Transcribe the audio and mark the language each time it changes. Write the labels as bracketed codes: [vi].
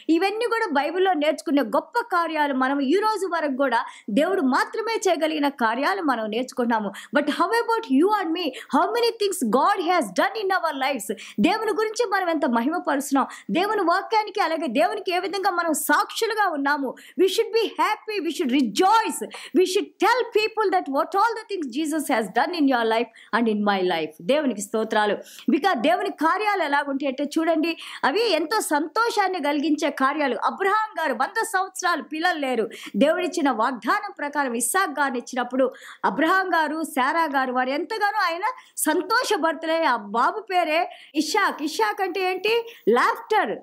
[te] ఇవన్నీ కూడా బైబిల్లో నేర్చుకునే గొప్ప కార్యాలు మనం ఈ రోజు వరకు కూడా దేవుడు మాత్రమే చేయగలిగిన కార్యాలు మనం నేర్చుకున్నాము. [en] But how about you and me? How many things God has done in our lives? [te] దేవుని గురించి మనం ఎంత మహిమపరుస్తున్నాం, దేవుని వాక్యానికి అలాగే దేవునికి ఏ విధంగా మనం సాక్షులుగా ఉన్నాము. [en] We should be happy, we should rejoice, we should tell people that what all the things Jesus has done in your life and in my life. [te] దేవునికి స్తోత్రాలు. బికాజ్ దేవుని కార్యాలు ఎలాగుంటాయి అంటే చూడండి, అవి ఎంతో సంతోషాన్ని కలిగించే కార్యాలు. అబ్రహాం గారు 100 సంవత్సరాలు పిల్లలు లేరు, దేవుడిచ్చిన వాగ్దానం ప్రకారం ఇస్సాక్ గారిని ఇచ్చినప్పుడు అబ్రహాం గారు, శారా గారు వారు ఎంతగానో ఆయన సంతోషభరితులై ఆ బాబు పేరే ఇషాక్. ఇషాక్ అంటే ఏంటి? లాఫ్టర్.